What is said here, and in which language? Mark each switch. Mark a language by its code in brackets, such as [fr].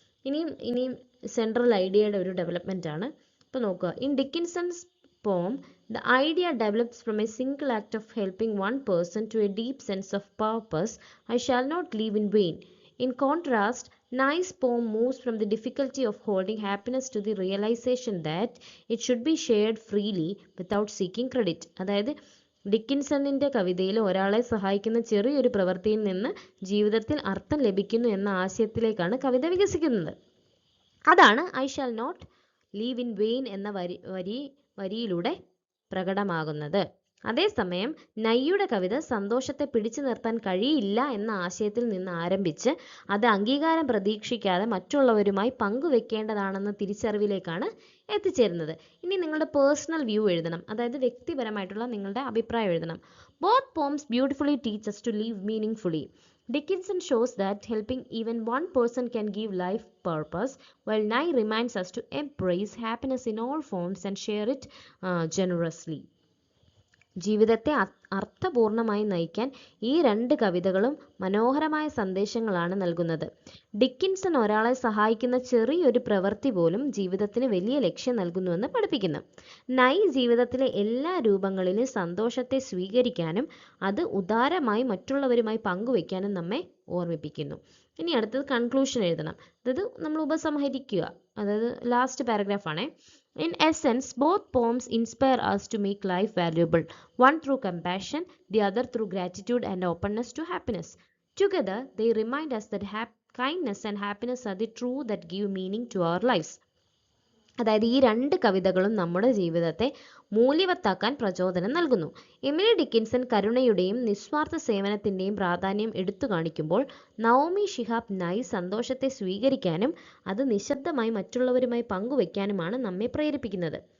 [ml] ഇനിയും സെൻട്രൽ ഐഡിയയുടെ ഒരു ഡെവലപ്മെൻ്റ് ആണ്. ഇപ്പോൾ നോക്കുക. [en] In Dickinson's poem, the idea develops from a single act of helping one person to a deep sense of purpose. I shall not live in vain. In contrast, Nye's poem moves from the difficulty of holding happiness to the realization that it should be shared freely without seeking credit. [ml] അതായത് ഡിക്കിൻസണിൻ്റെ കവിതയിൽ ഒരാളെ സഹായിക്കുന്ന ചെറിയൊരു പ്രവൃത്തിയിൽ നിന്ന് ജീവിതത്തിൽ അർത്ഥം ലഭിക്കുന്നു എന്ന ആശയത്തിലേക്കാണ് കവിത വികസിക്കുന്നത്. അതാണ് [en] I shall not live in vain [ml] എന്ന വരിയിലൂടെ പ്രകടമാകുന്നത്. അതേസമയം നയ്യുടെ കവിത സന്തോഷത്തെ പിടിച്ചു നിർത്താൻ കഴിയില്ല എന്ന ആശയത്തിൽ നിന്ന് ആരംഭിച്ച് അത് അംഗീകാരം പ്രതീക്ഷിക്കാതെ മറ്റുള്ളവരുമായി പങ്കുവെക്കേണ്ടതാണെന്ന തിരിച്ചറിവിലേക്കാണ് എത്തിച്ചേരുന്നത്. ഇനി നിങ്ങളുടെ പേഴ്സണൽ വ്യൂ എഴുതണം, അതായത് വ്യക്തിപരമായിട്ടുള്ള നിങ്ങളുടെ അഭിപ്രായം എഴുതണം. [en] Both poems beautifully teach us to live meaningfully. Dickinson shows that helping even one person can give life purpose, while Nye reminds us to embrace happiness in all forms and share it generously. [ml] ജീവിതത്തെ അർത്ഥപൂർണമായി നയിക്കാൻ ഈ രണ്ട് കവിതകളും മനോഹരമായ സന്ദേശങ്ങളാണ് നൽകുന്നത്. Dickinson ഒരാളെ സഹായിക്കുന്ന ചെറിയൊരു പ്രവൃത്തി പോലും ജീവിതത്തിന് വലിയ ലക്ഷ്യം നൽകുന്നുവെന്ന് പഠിപ്പിക്കുന്നു. നൈ ജീവിതത്തിലെ എല്ലാ രൂപങ്ങളിലും സന്തോഷത്തെ സ്വീകരിക്കാനും അത് ഉദാരമായി മറ്റുള്ളവരുമായി പങ്കുവയ്ക്കാനും നമ്മെ ഓർമ്മിപ്പിക്കുന്നു. ഇനി അടുത്തത് കൺക്ലൂഷൻ എഴുതണം. അതായത് നമ്മൾ ഉപസംഹരിക്കുക, അതായത് last പാരഗ്രാഫാണേ. [en] In essence, both poems inspire us to make life valuable, one through compassion, the other through gratitude and openness to happiness. Together, they remind us that kindness and happiness are the truth that give meaning to our lives. [ml] അതായത് ഈ രണ്ട് കവിതകളും നമ്മുടെ ജീവിതത്തെ മൂല്യവത്താക്കാൻ പ്രചോദനം നൽകുന്നു. Emily Dickinson കരുണയുടെയും നിസ്വാർത്ഥ സേവനത്തിൻ്റെയും പ്രാധാന്യം എടുത്തു കാണിക്കുമ്പോൾ നവോമി ഷിഹാബ് നൈ സന്തോഷത്തെ സ്വീകരിക്കാനും അത് നിശബ്ദമായി മറ്റുള്ളവരുമായി പങ്കുവയ്ക്കാനുമാണ് നമ്മെ പ്രേരിപ്പിക്കുന്നത്.